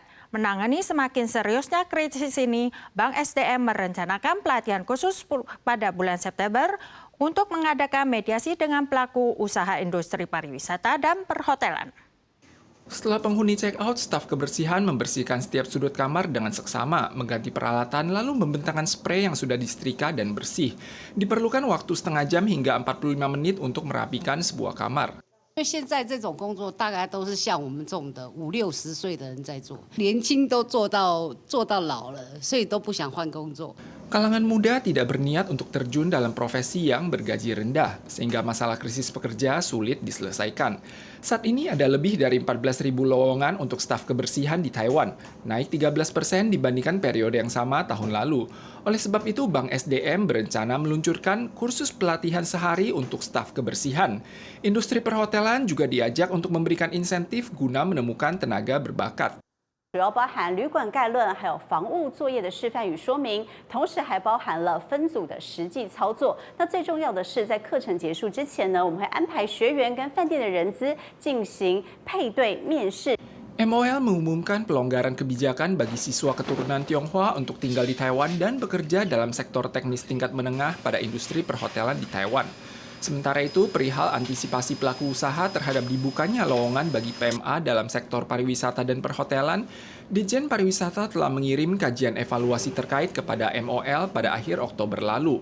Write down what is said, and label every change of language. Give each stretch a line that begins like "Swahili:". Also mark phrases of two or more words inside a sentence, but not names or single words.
Indonesian: Menangani semakin seriusnya krisis ini, Bank SDM merencanakan pelatihan khusus pada bulan September untuk mengadakan mediasi dengan pelaku usaha industri pariwisata dan perhotelan. Setelah penghuni check-out, staf kebersihan membersihkan setiap sudut kamar dengan seksama, mengganti peralatan, lalu membentangkan spray yang sudah disetrika dan bersih. Diperlukan waktu setengah jam hingga 45 menit untuk merapikan sebuah kamar.
Chinese: 因为现在这种工作大概都是像我们这种的50-60岁的人在做，年轻都做到老了，所以都不想换工作。
Indonesian: Kalangan muda tidak berniat untuk terjun dalam profesi yang bergaji rendah, sehingga masalah krisis pekerja sulit diselesaikan. Saat ini ada lebih dari 14.000 lowongan untuk staf kebersihan di Taiwan, naik 13% dibandingkan periode yang sama tahun lalu. Oleh sebab itu, Bank SDM berencana meluncurkan kursus pelatihan sehari untuk staf kebersihan. Industri perhotelan juga diajak untuk memberikan insentif guna menemukan tenaga berbakat.
Chinese: 主要包含旅馆概论，还有房屋作业的示范与说明，同时还包含了分组的实际操作。那最重要的是，在课程结束之前呢，我们会安排学员跟饭店的人资进行配对面试。
Indonesian: MOL mengumumkan pelonggaran kebijakan bagi siswa keturunan Tionghoa untuk tinggal di Taiwan dan bekerja dalam sektor teknis tingkat menengah pada industri perhotelan di Taiwan. Sementara itu, perihal antisipasi pelaku usaha terhadap dibukanya lowongan bagi PMA dalam sektor pariwisata dan perhotelan, Ditjen Pariwisata telah mengirim kajian evaluasi terkait kepada MOL pada akhir Oktober lalu.